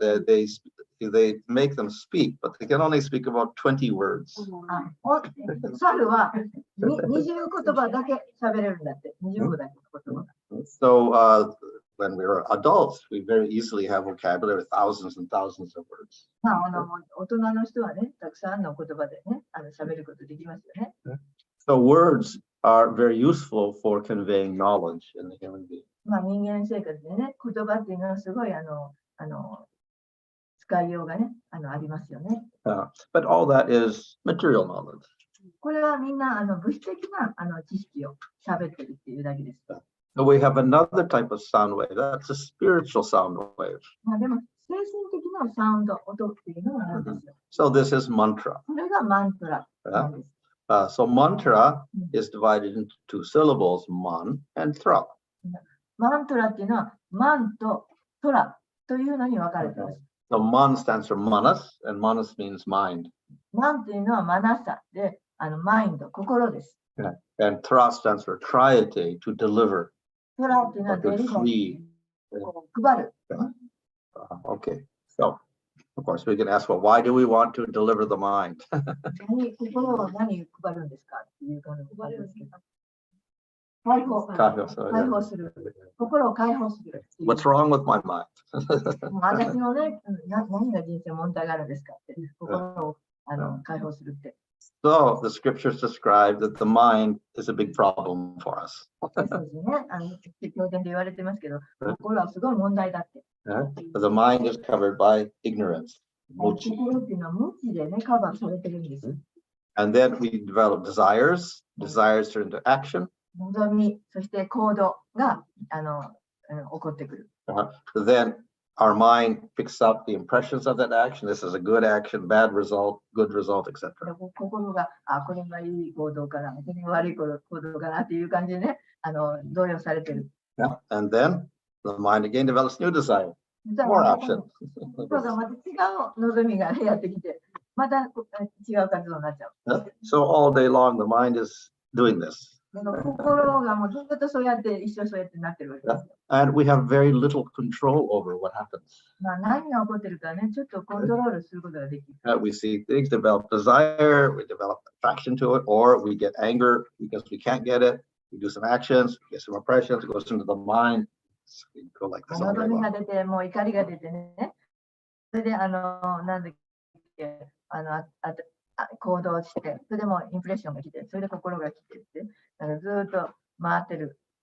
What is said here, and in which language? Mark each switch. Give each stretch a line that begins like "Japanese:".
English: They make them speak, but they can only speak about 20 words.
Japanese: 猿は20言葉だけ喋れるんだって。 20個だけ言葉。
English: So when we were adults, we very easily have vocabulary with thousands and thousands of words.
Japanese: 大人の人はね、たくさんの言葉でね、喋ることできますよね。
English: So words are very useful for conveying knowledge in the human being.
Japanese: 人間生活でね、言葉っていうのはすごい使いようがね、ありますよね。
English: But all that is material knowledge.
Japanese: これはみんな物質的な知識を喋ってるっていうだけです。
English: So we have another type of sound wave. That's a spiritual sound wave.
Japanese: でも精神的なサウンド、音っていうのがあるんですよ。
English: So this is mantra.
Japanese: これがマントラなんです。
English: So mantra is divided into two syllables, man and tra.
Japanese: マントラっていうのはマンとトラというのに分かれています。
English: So man stands for manas, and manas means mind.
Japanese: マンというのはマナサで、マインド、心です。
English: And tra stands for triety, to deliver.
Japanese: トラっていうのはデリバリー、配る。
English: Okay, so of course we can ask, well, why do we want to deliver the mind?
Japanese: 心を何配るんですかっていう感じですけど。解放する。心を解放する。
English: What's wrong with my mind?
Japanese: 私のね、何が人生問題があるんですかって、心を解放するって。
English: So the scriptures describe that the mind is a big problem for us.
Japanese: そうですね。経典で言われてますけど、心はすごい問題だって。
English: The mind is covered by ignorance.
Japanese: 心っていうのは無知でね、カバーされてるんです。
English: And then we develop desires. Desires turn into action.
Japanese: 望み、そして行動が起こってくる。
English: Then our mind picks up the impressions of that action. This is a good action, bad result, good result, etc.
Japanese: 心が、これがいい行動かな、これが悪い行動かなっていう感じでね、動揺されてる。
English: And then the mind again develops new desire, more action.
Japanese: そうだ、また違う望みがやってきて、また違う活動になっちゃう。
English: So all day long the mind is doing this.
Japanese: 心がもうずっとそうやって一生そうやってなってるわけです。
English: And we have very little control over what happens.
Japanese: 何が起こってるかね、ちょっとコントロールすることができる。
English: We see things develop desire, we develop attraction to it, or we get anger because we can't get it. We do some actions, we get some impressions, it goes into the mind. We go like this all day
Japanese: 望み
English: long.
Japanese: が出て、もう怒りが出てね。それで、なんだっけ、行動して、それでもインプレッションが来て、それで心が来てって、ずっと回ってる。